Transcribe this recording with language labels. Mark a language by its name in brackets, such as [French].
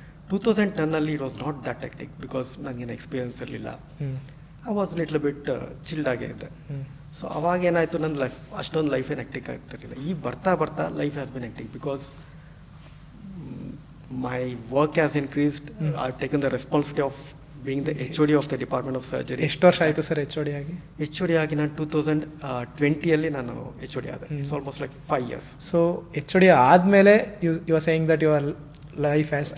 [English] 2010 it was not that hectic because [Kannada] ನನಗೇನು experience ಇರಲಿಲ್ಲ. [English] I was little bit child [Kannada] ಆಗೇ ಇದ್ದೆ. ಸೊ ಅವಾಗ ಏನಾಯಿತು, ನನ್ನ ಲೈಫ್ ಅಷ್ಟೊಂದು ಲೈಫ್ ಏನು ಹೆಕ್ಟಿಕ್ ಆಗ್ತಿರಲಿಲ್ಲ. ಈಗ ಬರ್ತಾ ಬರ್ತಾ [English] Life has been hectic because my work has increased. I taken the responsibility of being the HOD of the Department of Surgery. [Kannada] ಎಷ್ಟು ವರ್ಷ ಆಯಿತು ಸರ್ HOD ಆಗಿ? HOD ಆಗಿ ನಾನು 2020 ನಾನು HOD ಆದೆ. [English] It's almost like 5 years. So HOD ಆದಮೇಲೆ you are saying that your life has